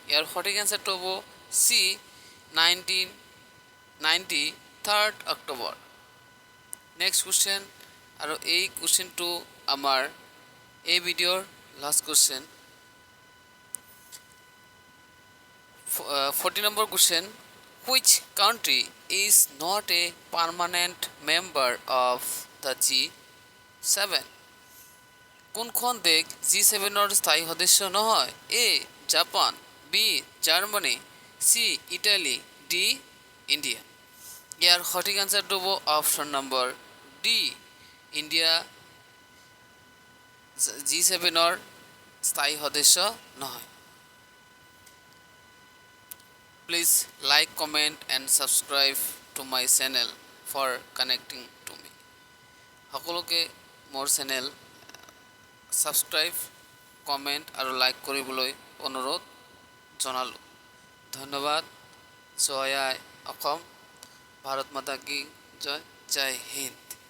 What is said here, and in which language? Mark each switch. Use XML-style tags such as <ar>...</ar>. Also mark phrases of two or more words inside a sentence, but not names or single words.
<as>ইয়াৰ সঠিক আনসাৰটো হ'ব C 1990 3 October.</as> <en>next question,</en> <as>আৰু এই কুৱেশ্যনটো আমাৰ এই ভিডিঅ'ৰ</as> <en>last question.</en> <as>40 নম্বৰ কুৱেশ্যন,</as> <en>which country is not a permanent member of the G7?</en> <as>কোনখন দেশ G7ৰ স্থায়ী সদস্য নহয়? A জাপান, B জাৰ্মানী, C ইটালী, D ইণ্ডিয়া। ইয়াৰ সঠিক আনসাৰটো হ'ব</as> <en>option number</en> <as>D ইণ্ডিয়া G7ৰ স্থায়ী সদস্য নহয়।</as> <en>Please like, comment and subscribe to my channel for connecting to me.</en> <as>সকলোকে মোৰ</as> <en>channel subscribe,</en> <as>কমেণ্ট আৰু লাইক কৰিবলৈ অনুৰোধ জনালোঁ। ধন্যবাদ। জয় আই অসম,</as> <hi>भारत माता की जय,</hi> <as>জয় হিন্দ।</as>